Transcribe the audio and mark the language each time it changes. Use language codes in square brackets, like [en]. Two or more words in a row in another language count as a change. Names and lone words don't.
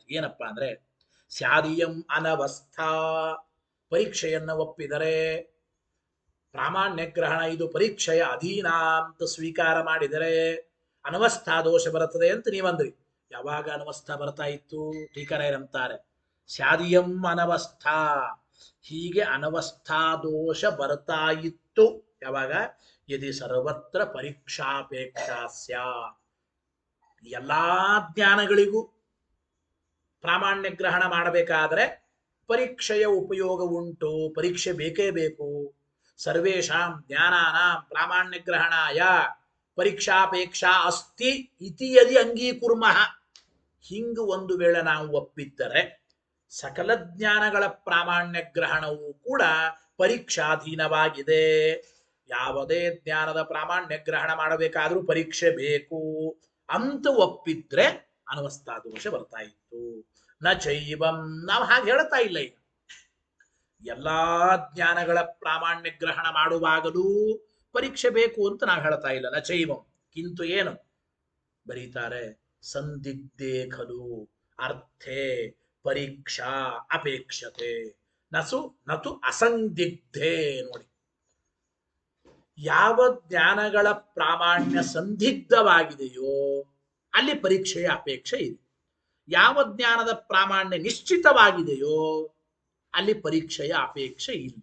[kn] ಏನಪ್ಪಾ ಅಂದ್ರೆ [sa] ಸ್ಯಾದಿಯಂ ಅನವಸ್ಥಾ, [kn] ಪರೀಕ್ಷೆಯನ್ನು ಒಪ್ಪಿದರೆ ಪ್ರಾಮಾಣ್ಯ ಗ್ರಹಣ ಇದು ಪರೀಕ್ಷೆಯ ಅಧೀನ ಅಂತ ಸ್ವೀಕಾರ ಮಾಡಿದರೆ ಅನವಸ್ಥಾ ದೋಷ ಬರುತ್ತದೆ ಅಂತ ನೀವಂದ್ರಿ. ಯಾವಾಗ ಅನವಸ್ಥಾ ಬರ್ತಾ ಇತ್ತು? ಟೀಕರಾಯರಂತಾರೆ [sa] ಸ್ಯಾದಿಯಂ ಅನವಸ್ಥಾ, [kn] ಹೀಗೆ ಅನವಸ್ಥಾ ದೋಷ ಬರ್ತಾ ಇತ್ತು ಯಾವಾಗ? [sa] ಯದಿ ಸರ್ವತ್ರ ಪರೀಕ್ಷಾಪೇಕ್ಷಾ ಸ್ಯಾತ್, [kn] ಎಲ್ಲಾ ಜ್ಞಾನಗಳಿಗೂ ಪ್ರಾಮಾಣ್ಯ ಗ್ರಹಣ ಮಾಡಬೇಕಾದ್ರೆ ಪರೀಕ್ಷೆಯ ಉಪಯೋಗ ಉಂಟು, ಪರೀಕ್ಷೆ ಬೇಕೇ ಬೇಕು. [sa] ಸರ್ವೇಷಾಂ ಜ್ಞಾನಾನಾಂ ಪ್ರಾಮಾಣ್ಯ ಗ್ರಹಣಾಯ ಪರೀಕ್ಷಾಪೇಕ್ಷಾ ಅಸ್ತಿ ಇತಿ ಯದಿ ಅಂಗೀಕುರ್ಮಃ. [kn] ಹಿಂಗ ಒಂದು ವೇಳೆ ನಾವು ಒಪ್ಪಿದ್ದರೆ ಸಕಲ ಜ್ಞಾನಗಳ ಪ್ರಾಮಾಣ್ಯ ಗ್ರಹಣವೂ ಕೂಡ ಪರೀಕ್ಷಾಧೀನವಾಗಿದೆ. ಯಾವುದೇ ಜ್ಞಾನದ ಪ್ರಾಮಾಣ್ಯ ಗ್ರಹಣ ಮಾಡಬೇಕಾದ್ರೂ ಪರೀಕ್ಷೆ ಬೇಕು ಅಂತ ಒಪ್ಪಿದ್ರೆ ಅನವಸ್ಥಾ ದೋಷ ಬರ್ತಾ ಇತ್ತು. [sa] ನ ಚೈವಂ, [kn] ನಾವು ಹಾಗೆ ಹೇಳ್ತಾ ಇಲ್ಲ. ಈಗ ಎಲ್ಲಾ ಜ್ಞಾನಗಳ ಪ್ರಾಮಾಣ್ಯ ಗ್ರಹಣ ಮಾಡುವಾಗಲೂ ಪರೀಕ್ಷೆ ಬೇಕು ಅಂತ ನಾವು ಹೇಳ್ತಾ ಇಲ್ಲ. [sa] ನ ಚೈವಂ, ಕಿಂತು [kn] ಏನು ಬರೀತಾರೆ? [sa] ಸಂದಿಗ್ಧೇ ಖಲು ಅರ್ಥೇ ಪರೀಕ್ಷಾ ಅಪೇಕ್ಷತೆ ನತು ಅಸಂದಿಗ್ಧೇ. [kn] ನೋಡಿ, ಯಾವ ಜ್ಞಾನಗಳ ಪ್ರಾಮಾಣ್ಯ ಸಂದಿಗ್ಧವಾಗಿದೆಯೋ ಅಲ್ಲಿ ಪರೀಕ್ಷೆಯ ಅಪೇಕ್ಷೆ ಇದೆ. ಯಾವ ಜ್ಞಾನದ ಪ್ರಾಮಾಣ್ಯ ನಿಶ್ಚಿತವಾಗಿದೆಯೋ ಅಲ್ಲಿ ಪರೀಕ್ಷೆಯ ಅಪೇಕ್ಷೆ ಇಲ್ಲ.